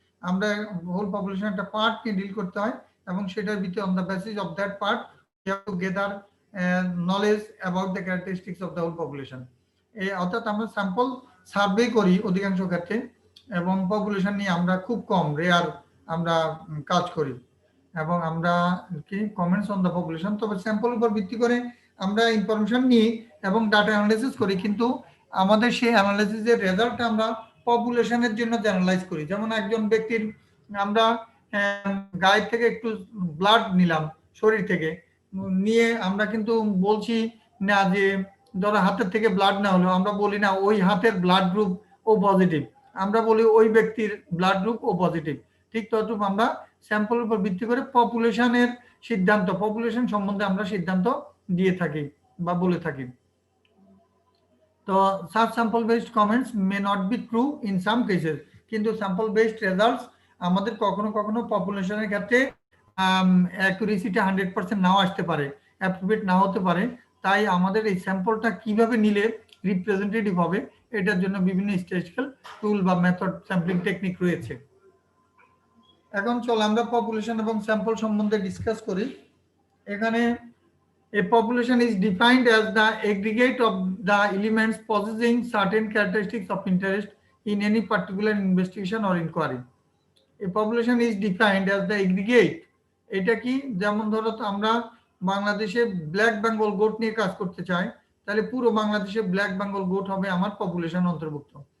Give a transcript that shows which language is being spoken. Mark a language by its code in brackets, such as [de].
[en] আমরা whole population [bn] একটা part নিয়ে ডিল করতে হয়, এবং সেটার ভিতরে [en] on the basis of that part we have to gather knowledge about the characteristics of the whole population. [bn] অর্থাৎ আমরা স্যাম্পল সার্ভে করি অধিকাংশ ক্ষেত্রে, এবং পপুলেশন নিয়ে আমরা খুব কম রেয়ার আমরা কাজ করি, এবং আমরা কি [en] Comments on the population. [bn] তবে স্যাম্পল উপর ভিত্তি করে আমরা ইনফরমেশন নিই এবং ডাটা অ্যানালাইসিস করি, কিন্তু আমাদের সেই অ্যানালাইসিসের রেজাল্টটা আমরা পপুলেশনের জন্য জেনারেলাইজ করি। যেমন একজন ব্যক্তির আমরা গায়ের থেকে একটু ব্লাড নিলাম, শরীর থেকে নিয়ে আমরা কিন্তু বলছি না যে ধরো হাতের থেকে ব্লাড না হলো, আমরা বলি না ওই হাতের ব্লাড গ্রুপ ও পজিটিভ, আমরা বলি ওই ব্যক্তির ব্লাড গ্রুপ ও পজিটিভ। ঠিক ততটুকু আমরা স্যাম্পলের উপর ভিত্তি করে পপুলেশনের সিদ্ধান্ত, পপুলেশন সম্বন্ধে আমরা সিদ্ধান্ত দিয়ে থাকি বা বলে থাকি। [en] তো such sample based comments may not be true in some cases, [bn] কিন্তু স্যাম্পল বেসড রেজাল্টস আমাদের কখনো কখনো পপুলেশনের ক্ষেত্রে অ্যাকুরেসিটা 100% নাও আসতে পারে, অ্যাপ্রোপ্রিয়েট নাও হতে পারে। তাই আমাদের এই স্যাম্পলটা কিভাবে নিলে রিপ্রেজেন্টেটিভ হবে এটার জন্য বিভিন্ন স্ট্যাটিস্টিক্যাল টুল বা মেথড স্যাম্পলিং টেকনিক রয়েছে। এখন চল আমরা পপুলেশন এবং স্যাম্পল সম্বন্ধে ডিসকাস করি। [en] এখানে a population is defined as the aggregate of the elements possessing certain characteristics of interest in any particular investigation or inquiry. A population is defined as the aggregate. [bn] এটা কি, যেমন ধরো আমরা বাংলাদেশে ব্ল্যাক বেঙ্গল গোট নিয়ে কাজ করতে চাই, তাহলে পুরো বাংলাদেশে ব্ল্যাক বেঙ্গল গোট হবে আমার পপুলেশন অন্তর্ভুক্ত।